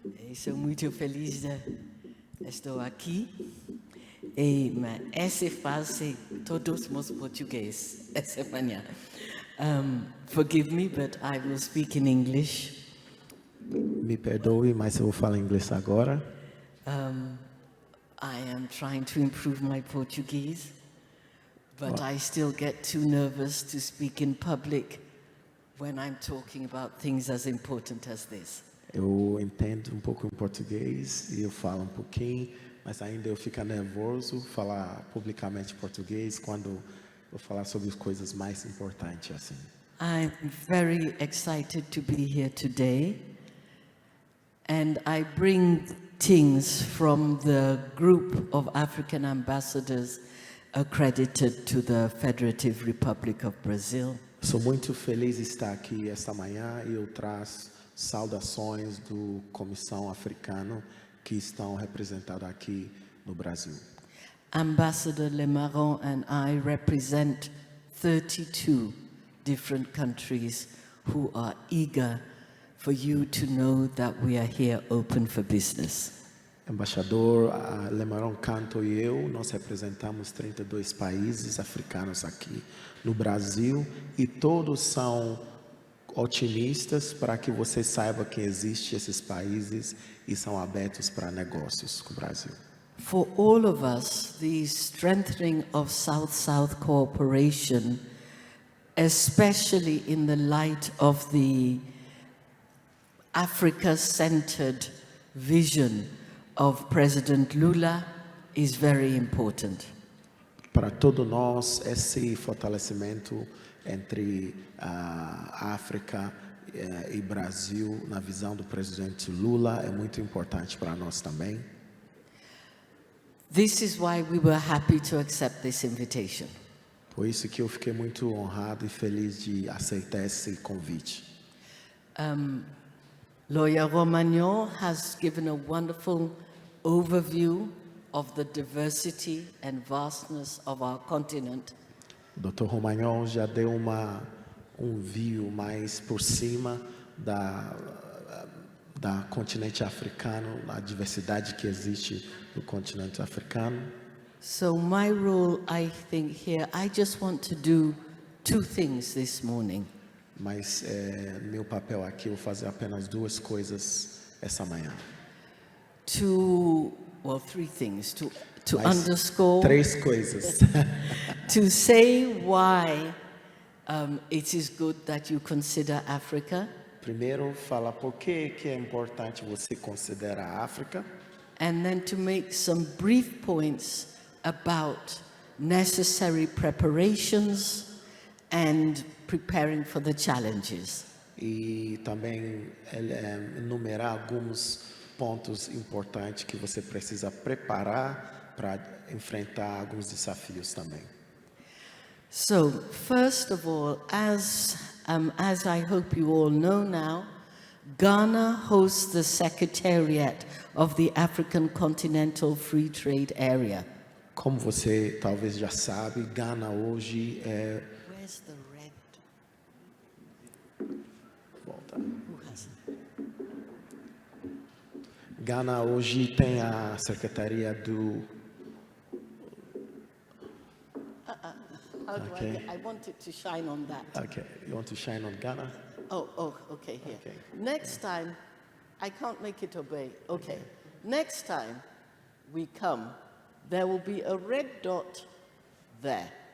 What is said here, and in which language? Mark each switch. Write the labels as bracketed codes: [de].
[pt] Estou muito feliz de estar aqui. E essa fase todos os português essa manhã. [en] Forgive me, but I will speak in English. [pt] Me perdoe, mas eu vou falar inglês agora. [en] I am trying to improve my Portuguese, but I still get too nervous to speak in public when I'm talking about things as important as this. [pt] Eu entendo um pouco em português e eu falo um pouquinho, mas ainda eu fico nervoso falar publicamente português quando eu falar sobre as coisas mais importantes assim. [en] I'm very excited to be here today, and I bring things from the group of African ambassadors accredited to the Federative Republic of Brazil. [pt] Sou muito feliz de estar aqui esta manhã e eu trago saudações do Comissão Africano que estão representados aqui no Brasil. [en] Ambassador Lemarron and I represent 32 different countries who are eager for you to know that we are here open for business. [pt] Embaixador Lemarron Kaanto e eu, nós representamos 32 países africanos aqui no Brasil e todos são otimistas para que você saiba que existem esses países e são abertos para negócios com o Brasil. [en] For all of us, the strengthening of South-South cooperation, especially in the light of the Africa-centered vision of President Lula, is very important. [pt] Para todos nós, esse fortalecimento entre a África e Brasil, na visão do presidente Lula, é muito importante para nós também. [en] This is why we were happy to accept this invitation. [pt] Por isso que eu fiquei muito honrado e feliz de aceitar esse convite. [en] Lawyer Romanhol has given a wonderful overview of the diversity and vastness of our continent. [pt] O Dr. Romanhol já deu view mais por cima da continente africano, a diversidade que existe no continente africano. [en] So my role, I think here, I just want to do two things this morning. [pt] Mas meu papel aqui, eu vou fazer apenas duas coisas essa manhã. [en] Three things. To underscore. [pt] Três coisas. [en] To say why it is good that you consider Africa. [pt] Primeiro, falar por que é importante você considerar a África. [en] And then to make some brief points about necessary preparations and preparing for the challenges. [pt] E também enumerar alguns pontos importantes que você precisa preparar para enfrentar alguns desafios também. [en] So, first of all, as I hope you all know now, Ghana hosts the Secretariat of the African Continental Free Trade Area. [pt] Como você talvez já sabe, Gana hoje [en] Where's the red? [pt] Volta. [en] Who has it? [pt] Gana hoje tem a Secretaria do... [en] How do Okay. I want it to shine on that. Okay, you want to shine on Ghana? Okay, here. Okay. Next time, I can't make it obey. Okay. Next time we come, there will be a red dot there.